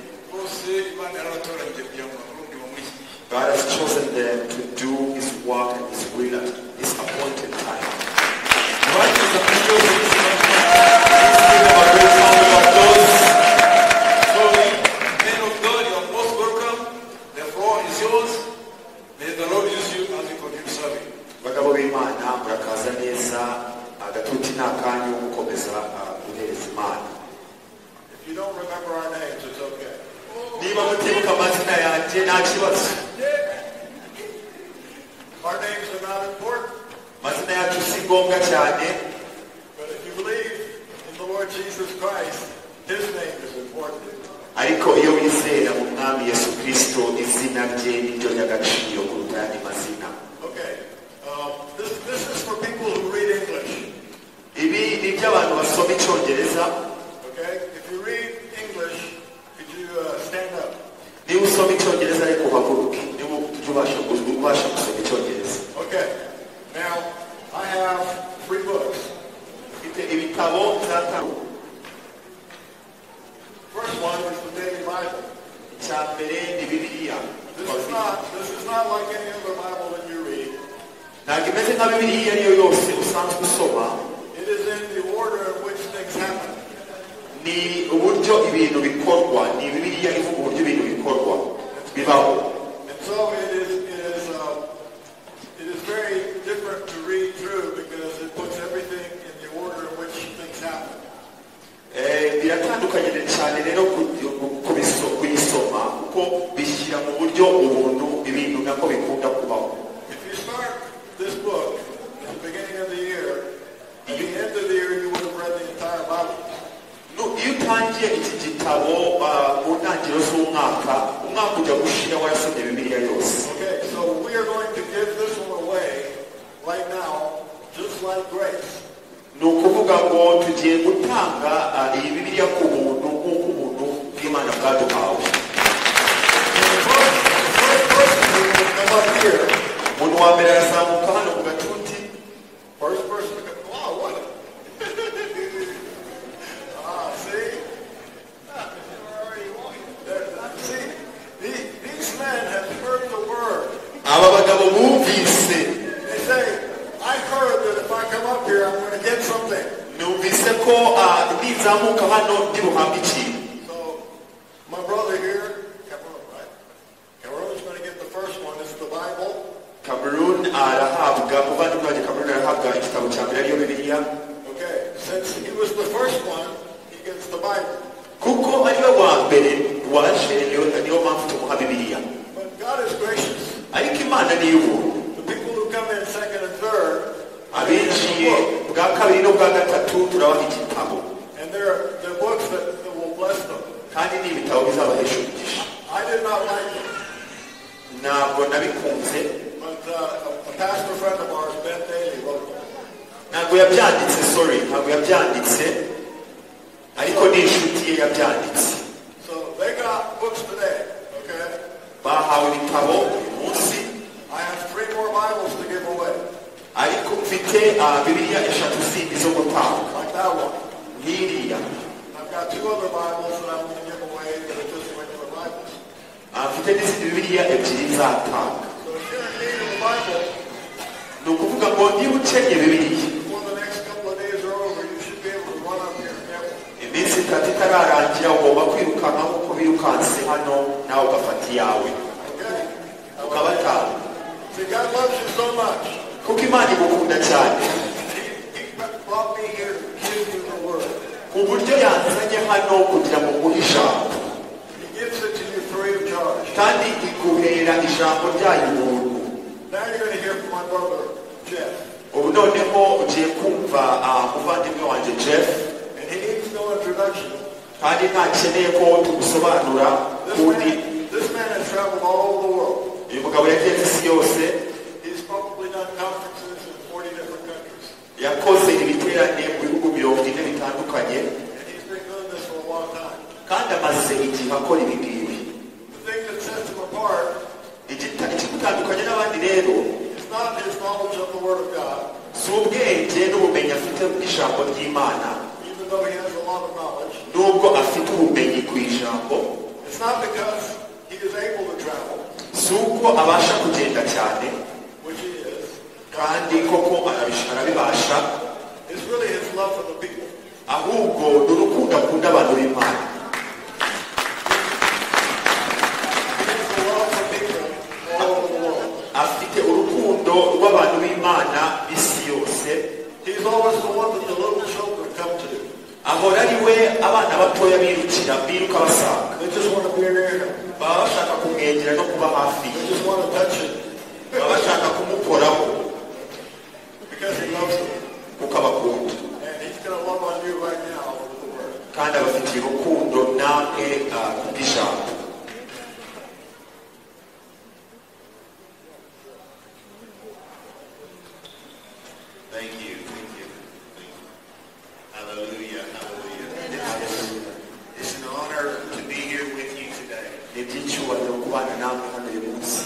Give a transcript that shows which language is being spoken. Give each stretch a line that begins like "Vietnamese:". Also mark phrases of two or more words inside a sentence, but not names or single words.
English: God has chosen them to do his work and his will at this appointed time. Right? Give them a great round of applause. So, men of God, you are most welcome. The floor is yours. May the Lord use you as you continue serving.
Kinyarwanda: Bagabo b'Imana murakaza neza agatuti n'akanyu gukomeza guhereza Imana.
English: If you don't remember our names, it's okay.
Kinyarwanda: Niba mutibuka amazina yanjye nta kibazo.
English: Our names are not important.
Kinyarwanda: Amazina yacu si ngombwa cyane.
English: But if you believe in the Lord Jesus Christ, his name is important.
Kinyarwanda: Ariko iyo wizera mu Mwami Yesu Kristo izina rye niryo ry'agaciro kuruta ayandi mazina.
English: Okay. This is for people who read English.
Kinyarwanda: Ibi ni iby'abantu basoma Icyongereza.
English: Okay? If you read English, could you stand up?
Kinyarwanda: Niba usoma Icyongereza ariko uhaguruke. Niba ubasha gusoma Icyongereza.
English: Okay. Now, I have 3 books.
Kinyarwanda: Ibitabo by'atanu.
English: First one is the Daily Bible.
Kinyarwanda: Icyambere ni Bibiliya.
English: This is not like any other Bible that you read.
Kinyarwanda: Ntabwo imeze nka Bibiliya ariyo yose usanzwe usoma.
English: It is in the order in which things happen.
Kinyarwanda: Ni uburyo ibintu bikorwa. Ni Bibiliya ivuga uburyo ibintu bikorwa. Bibaho.
English: And so it is very different to read through because it puts everything in the order in which things happen.
Kinyarwanda: Biratandukanye cyane rero kuyisoma kuko bishyira mu buryo ubuntu ibintu nako bikunda kubaho.
English: If you start this book at the beginning of the year, at the end of the year you would have read the entire Bible.
Kinyarwanda: Iyo utangiye iki gitabo mu ntangiriro z'umwaka ujya gushira warasomye Bibiliya yose.
English: Okay, so we are going to give this one away right now, just like grace.
Kinyarwanda: Ni ukuvuga ngo tugiye gutanga iyi Bibiliya ku buntu nk'uko ubuntu bw'Imana bwaduhawe. Umuntu wa mbere arazamuka hano ku gatuti.
English: First person to come. Wow, what? See? These men have heard the word.
Kinyarwanda: Aba bagabo bumvise.
English: They say, I heard that if I come up here, I'm going to get something.
Kinyarwanda: Numvise ko nizamuka hano ndi buhambe ikintu.
English: So, my brother here, Cameroon, right? Cameroon is going to get the first one. It's the Bible.
Kinyarwanda: Cameroon arahabwa muvandimwe wanjye Cameroon arahabwa igitabo cya mbere ariyo Bibiliya.
English: Okay, since he was the first one, he gets the Bible.
Kinyarwanda: Kuko ariwe wa mbere waje niyo mpamvu tumuha Bibiliya.
English: But God is gracious.
Kinyarwanda: Ariko Imana ni iy'ubuntu.
English: The people who come in second and third,
Kinyarwanda: abinjiye bwa kabiri no bwa gatatu turabaha igitabo.
English: and they're books that will bless them.
Kinyarwanda: kandi n'ibitabo bizabahesha umugisha.
English: I did not like it.
Kinyarwanda: Ntabwo nabikunze.
English: But a pastor friend of ours, Ben Daly, wrote it.
Kinyarwanda: Ntabwo yabyanditse, sorry, ntabwo yabyanditse, ariko n'inshuti ye yabyanditse.
English: So they got books today, okay?
Kinyarwanda: Bahawe ibitabo uyu munsi.
English: I have 3 more Bibles to give away.
Kinyarwanda: Ariko mfite Bibiliya eshatu zindi zo gutanga.
English: Like that one.
Kinyarwanda: Nk'iriya.
English: I've got 2 other Bibles that I'm going to give away that are just regular Bibles.
Kinyarwanda: Mfite n'izindi Bibiliya ebyiri nzatanga.
English: So if you're in need of a Bible,
Kinyarwanda: Ni ukuvuga ngo niba ukeneye Bibiliya,
English: before the next couple of days are over, you should be able to run up here and get one.
Kinyarwanda: iminsi itatu itararangira ugomba kwirukanka nk'uko birukanse hano nawe ugafata iyawe.
English: Okay?
Kinyarwanda: Ukabatanga.
English: See, God loves you so much.
Kinyarwanda: Kuko Imana igukunda cyane.
English: He brought me here to give you the word.
Kinyarwanda: Ku buryo yanzanye hano kugira ngo nguhe ijambo.
English: He gives it to you free of charge.
Kinyarwanda: Kandi iguhera ijambo ryayo ubuntu.
English: Now you're going to hear from my brother, Jeff.
Kinyarwanda: Ubu noneho ugiye kumva umuvandimwe wanjye Jeff.
English: And he needs no introduction.
Kinyarwanda: Kandi ntakeneye ko tumusobanura kundi.
English: This man has traveled all over the world.
Kinyarwanda: Uyu mugabo yagenze isi yose.
English: He's probably done conferences in 40 different countries.
Kinyarwanda: Yakoze ibiterane mu bihugu 40 bitandukanye.
English: And he's been doing this for a long time.
Kinyarwanda: Kandi amaze igihe akora ibi ngibi.
English: The thing that sets him apart
Kinyarwanda: ikimutandukanye n'abandi rero
English: is not his knowledge of the Word of God,
Kinyarwanda: si ubwenge n'ubumenyi afite bw'ijambo ry'Imana,
English: even though he has a lot of knowledge.
Kinyarwanda: nubwo afite ubumenyi ku ijambo.
English: It's not because he is able to travel,
Kinyarwanda: si uko abasha kugenda cyane,
English: which he is.
Kinyarwanda: kandi koko arabibasha.
English: It's really his love for the people.
Kinyarwanda: Ahubwo ni urukundo akunda abantu b'Imana. Afite urukundo rw'abantu b'Imana isi yose.
English: He's always the one that the little children come to.
Kinyarwanda: Ahora ari we abana batoya biruka basanga.
English: They just want to be near him.
Kinyarwanda: Baba bashaka kumwegera no kuba hafi.
English: They just want to touch him.
Kinyarwanda: Baba bashaka kumukoraho.
English: Because he loves them.
Kinyarwanda: Kuko abakunda.
English: And he's going to love on you right now with the word.
Kinyarwanda: Kandi abafitiye urukundo namwe kubw'ijambo.
English: Thank you. Hallelujah, hallelujah. It's an honor to be here with you today.
Kinyarwanda: Ni iby'icyubahiro kubana namwe hano uyu munsi.